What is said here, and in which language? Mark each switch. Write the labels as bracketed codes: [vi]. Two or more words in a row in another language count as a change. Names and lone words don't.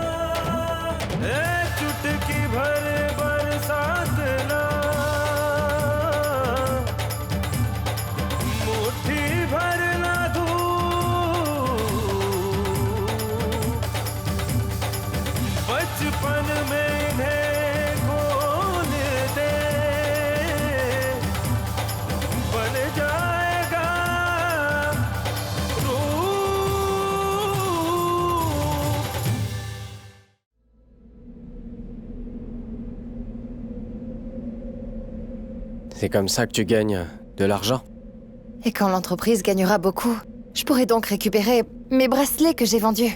[hi] चुटकी भर बरसात ना, मुट्ठी भर ना धूप, बचपन में इन्हें खोल दे, बन जाएगा रूप। [fr] C'est comme ça que tu gagnes de l'argent? Et quand l'entreprise gagnera beaucoup, je pourrai donc récupérer mes bracelets que j'ai vendus.